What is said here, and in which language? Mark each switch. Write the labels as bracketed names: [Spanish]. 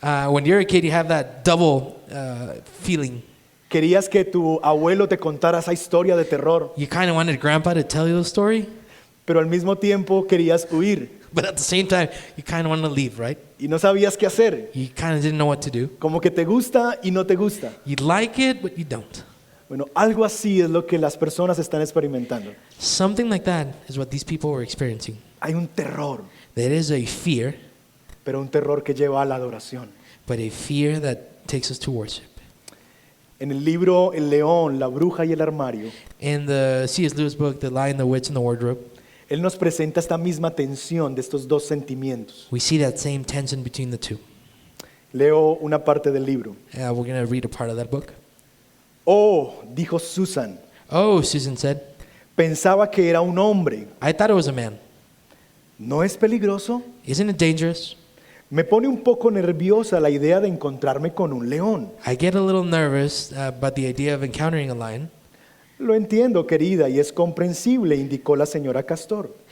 [English] when you're a kid, you have that double feeling. [Spanish] Querías que tu abuelo te contara esa historia de terror, [English] You kind of wanted grandpa to tell you the story, [Spanish] pero al mismo tiempo querías huir [English] but at the same time, you kind of want to leave, right? [Spanish] y no sabías qué hacer. [English] You kind of didn't know what to do. [Spanish] Como que te gusta y no te gusta. [English] You like it, but you don't. [Spanish] Bueno, algo así es lo que las personas están experimentando. [English] Something like that is what these people were experiencing. [Spanish] Hay un terror, [English] There is a fear, [Spanish] pero un terror que lleva a la adoración. [English] but a fear that takes us to worship. [Spanish] En el libro El león, la bruja y el armario, [English] In the C.S. Lewis book, The Lion, the Witch, and the Wardrobe, [Spanish] él nos presenta esta misma tensión de estos dos sentimientos. [English] we see that same tension between the two. [Spanish] Leo una parte del libro. [English] We're going to read a part of that book. [Spanish] Oh, dijo Susan, [English] Oh, Susan said, [Spanish] pensaba que era un hombre. [English] I thought it was a man. [Spanish] ¿No es peligroso? [English] Isn't it dangerous? [Spanish] Me pone un poco nerviosa la idea de encontrarme con un león. [English] I get a little nervous about the idea of encountering a lion. [Spanish] Lo entiendo, querida, y es comprensible, indicó la señora Castor.